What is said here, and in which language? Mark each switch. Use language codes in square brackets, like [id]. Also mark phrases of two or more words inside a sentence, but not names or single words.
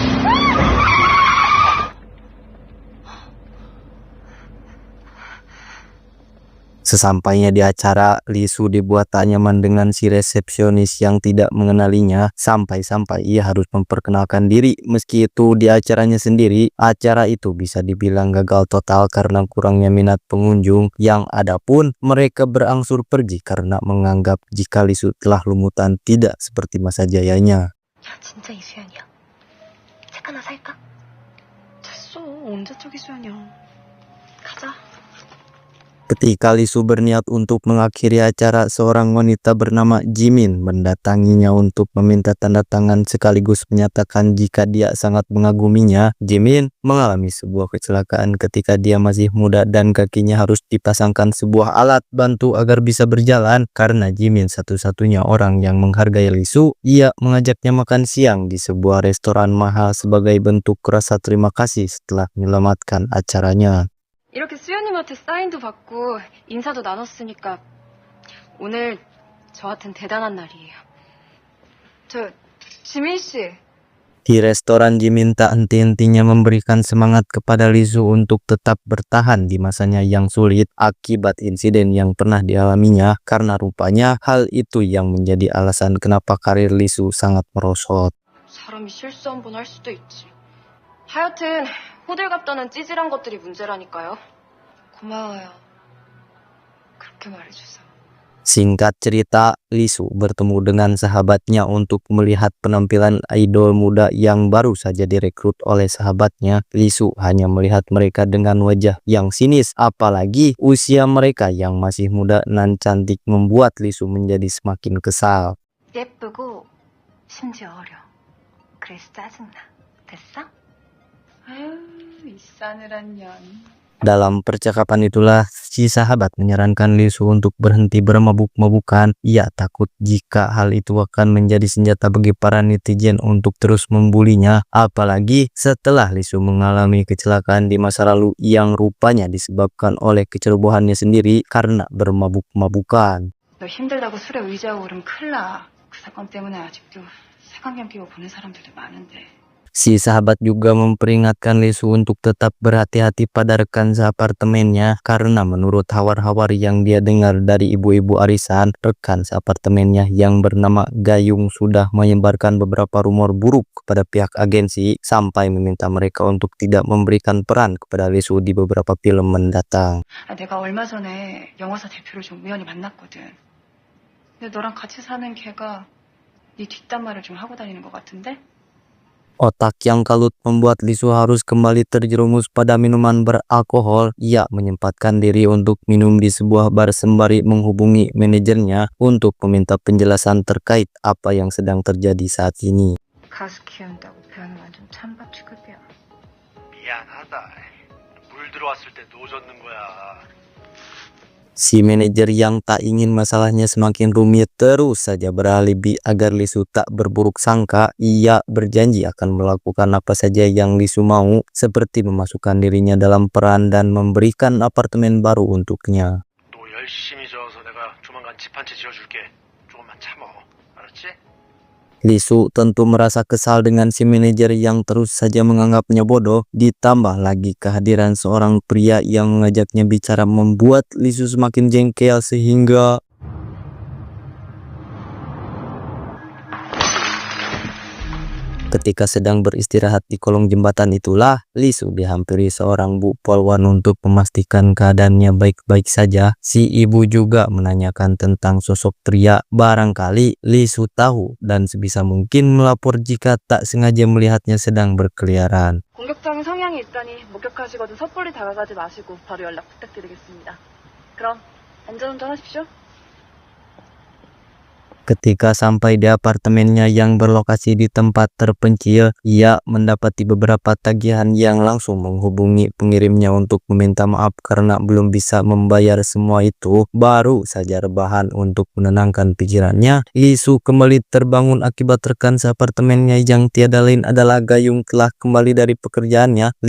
[id] Sesampainya di acara, Lee Su dibuat tak nyaman dengan si resepsionis yang tidak mengenalinya, sampai-sampai ia harus memperkenalkan diri. Meski itu di acaranya sendiri, acara itu bisa dibilang gagal total karena kurangnya minat pengunjung. Yang ada pun mereka berangsur pergi karena menganggap jika Lee Su telah lumutan tidak seperti masa jayanya. [ko] 야, 진짜 이수연이야. 책 하나 살까? 됐어. 언제 적 이수연이야. 가자. [id] Ketika Lee Su berniat untuk mengakhiri acara, seorang wanita bernama Jimin mendatanginya untuk meminta tanda tangan sekaligus menyatakan jika dia sangat mengaguminya. Jimin mengalami sebuah kecelakaan ketika dia masih muda dan kakinya harus dipasangkan sebuah alat bantu agar bisa berjalan. Karena Jimin satu-satunya orang yang menghargai Lee Su, ia mengajaknya makan siang di sebuah restoran mahal sebagai bentuk rasa terima kasih setelah menyelamatkan acaranya. [ko] 이렇게 수연님한테 사인도 받고 인사도 나눴으니까 오늘 저한텐 대단한 날이에요. 지민 씨. [id] Di restoran, Jimin tak henti-hentinya memberikan semangat kepada Lee Su untuk tetap bertahan di masanya yang sulit akibat insiden yang pernah dialaminya, karena rupanya hal itu yang menjadi alasan kenapa karir Lee Su sangat merosot. [ko] 사람이 실수 한 번 할 수도 있지. 하여튼 호들갑 떠는 찌질한 것들이 문제라니까요. 고마워요. 그렇게 말해줘서. [id] Singkat cerita, Lee Su bertemu dengan sahabatnya untuk melihat penampilan idol muda yang baru saja direkrut oleh sahabatnya. Lee Su hanya melihat mereka dengan wajah yang sinis, apalagi usia mereka yang masih muda dan cantik membuat Lee Su menjadi semakin kesal. [ko] 예쁘고 심지어 어려. 그래서 짜증나. 됐어? 아유, 이 싸늘한 년. [id] Dalam percakapan itulah si sahabat menyarankan Lee Su untuk berhenti bermabuk-mabukan. Ia takut jika hal itu akan menjadi senjata bagi para netizen untuk terus membulinya. Apalagi setelah Lee Su mengalami kecelakaan di masa lalu yang rupanya disebabkan oleh kecerobohannya sendiri karena bermabuk-mabukan. [ko] 너 힘들다고 술에 의지하고 그러면 큰일 나. 그 사건 때문에 아직도 색안경 끼고 보는 사람들도 많은데. [id] Si sahabat juga memperingatkan Lee Su untuk tetap berhati-hati pada rekan seapartemennya karena menurut hawar-hawar yang dia dengar dari ibu-ibu arisan, rekan seapartemennya yang bernama Gayung sudah menyebarkan beberapa rumor buruk kepada pihak agensi sampai meminta mereka untuk tidak memberikan peran kepada Lee Su di beberapa film mendatang. [ko] 내가 얼마 전에 영화사 대표를 좀 우연히 만났거든. 근데 너랑 같이 사는 걔가 네 뒷담화를 좀 하고 다니는 것 같은데? [id] Otak yang kalut membuat Lee Su harus kembali terjerumus pada minuman beralkohol. Ia menyempatkan diri untuk minum di sebuah bar sembari menghubungi manajernya untuk meminta penjelasan terkait apa yang sedang terjadi saat ini. [ko] 가수 키운다고 배우는 완전 찬밥 취급이야. 미안하다. 물 들어왔을 때 노젓는 거야. [id] Si manajer yang tak ingin masalahnya semakin rumit terus saja beralibi agar Lee Su tak berburuk sangka. Ia berjanji akan melakukan apa saja yang Lee Su mau, seperti memasukkan dirinya dalam peran dan memberikan apartemen baru untuknya. [ko] 너 열심히 저어서 내가 조만간 집 한 채 지어줄게. 조금만 참어. 알았지? [id] Lee Su tentu merasa kesal dengan si manajer yang terus saja menganggapnya bodoh. Ditambah lagi kehadiran seorang pria yang mengajaknya bicara membuat Lee Su semakin jengkel sehingga ketika sedang beristirahat di kolong jembatan itulah Lee Su dihampiri seorang Bu Polwan untuk memastikan keadaannya baik-baik saja. Si ibu juga menanyakan tentang sosok pria. Barangkali Lee Su tahu dan sebisa mungkin melapor jika tak sengaja melihatnya sedang berkeliaran. [ko] 공격적인 성향이 있다니 목격하시거든 섣불리 다가가지 마시고 바로 연락 부탁드리겠습니다. 그럼 안전운전하십시오. [id] Ketika sampai di apartemennya yang berlokasi di tempat terpencil, ia mendapati beberapa tagihan yang langsung menghubungi pengirimnya untuk meminta maaf karena belum bisa membayar semua itu. Baru saja rebahan untuk menenangkan pikirannya, Lisu kembali terbangun akibat rekan seapartemennya yang tiada lain adalah Gayung telah kembali dari pekerjaannya.